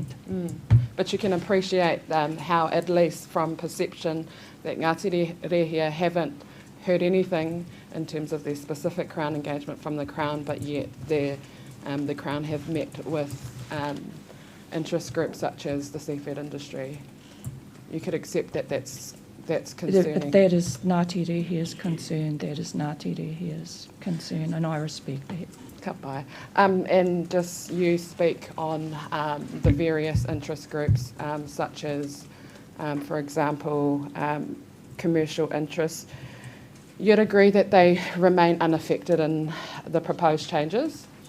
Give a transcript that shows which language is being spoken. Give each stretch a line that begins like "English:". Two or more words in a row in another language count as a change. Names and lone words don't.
English: But you can appreciate how, at least from perception, that Ngāti Rehia haven't heard anything in terms of their specific Crown engagement from the Crown, but yet the Crown have met with interest groups such as the seafood industry. You could accept that that's concerning. If that is Ngāti Rehia's concern, that is Ngāti Rehia's concern, and I respect that.
Māori: Ka pai.
English: And just you speak on the various interest groups, such as, for example, commercial interests. You'd agree that they remain unaffected in the proposed changes?